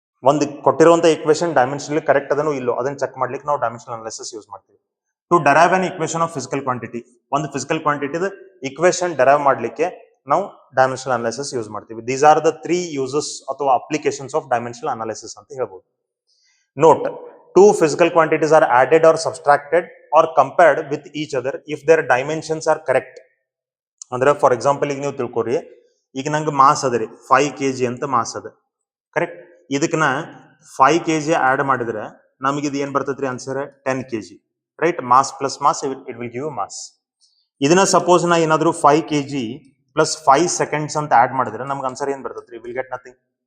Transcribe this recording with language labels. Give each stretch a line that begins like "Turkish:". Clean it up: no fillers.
Kannada: ಒಂದು ಕೊಟ್ಟಿರುವಂತ equation ಡೈಮೆನ್ಷನಲಿ correct ಅದನ್ನು ಇಲ್ಲೋ ಅದನ್ನ ಚೆಕ್ ಮಾಡ್ಲಿಕ್ಕೆ ನಾವು ಡೈಮೆನ್ಷನಲ್ ಅನಾಲಿಸಿಸ್ ಯೂಸ್ ಮಾಡ್ತೀವಿ.
English: To derive an equation of physical quantity.
Kannada: ಒಂದು ಫಿಸಿಕಲ್ ಕ್ವಾಂಟಿಟಿದ ಇಕ್ವೇಶನ್ ಡೆರೈವ್ ಮಾಡ್ಲಿಕ್ಕೆ ನಾವು ಡೈಮೆನ್ಷನಲ್ ಅನಾಲಿಸಿಸ್ ಯೂಸ್ ಮಾಡ್ತೀವಿ.
English: these are the 3 uses ಅಥವಾ applications of dimensional analysis
Kannada: ಅಂತ ಹೇಳ್ಬೋದು.
English: Note, 2 physical quantities are added or subtracted or compared with each other if their dimensions are correct.
Kannada: ಅಂದ್ರೆ for example, ಈಗ ನೀವು ತಿಳ್ಕೊರಿ, ಈಗ ನಂಗೆ ಮಾಸ್ ಅದ ರೀ 5 kg ಅಂತ ಮಾಸ್ ಅದ, ಕರೆಕ್ಟ್. ಇದಕ್ಕೆ ನಾ 5 kg ಆಡ್ ಮಾಡಿದ್ರೆ ನಮಗೆ ಇದು ಏನ್ ಬರ್ತೈತ್ರಿ answer? 10 kg, right.
English: Mass plus mass it will give mass.
Kannada: ಇದನ್ನ ಸಪೋಸ್ ನಾ ಏನಾದ್ರು 5 kg ಪ್ಲಸ್ 5 seconds ಅಂತ ಆಡ್ ಮಾಡಿದ್ರೆ ನಮ್ಗೆ ಆನ್ಸರ್ ಏನ್ ಬರ್ತೈತ್ರಿ?
English: Will get nothing.